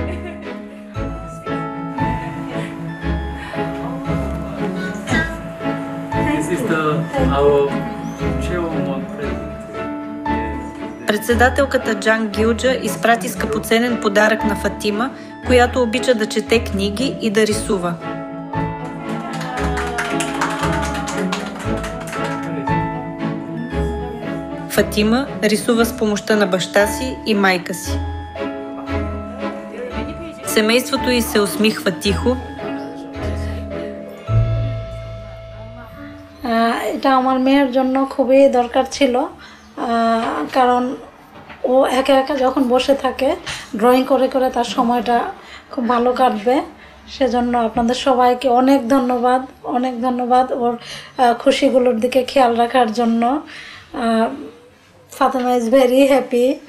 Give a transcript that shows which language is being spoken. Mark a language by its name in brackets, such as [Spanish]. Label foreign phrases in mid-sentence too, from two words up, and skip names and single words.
[Bulgarian] Председателката Джанг Гилджа изпрати скъпоценен подарък на Фатима, която обича да чете книги и да рисува. Фатима рисува с помощта на баща си и майка си. Семейството й се усмихва тихо. [Bangla] এটা আমার মেয়ের জন্য খুবই দরকার ছিল, কারণ ও একা একা যখন বসে থাকে ড্রয়িং করে করে তার সময়টা খুব ভালো কাটবে। সেজন্য আপনাদের সবাইকে অনেক ধন্যবাদ ওর খুশিগুলোর দিকে খেয়াল রাখার জন্য। [English] Fatima is very happy.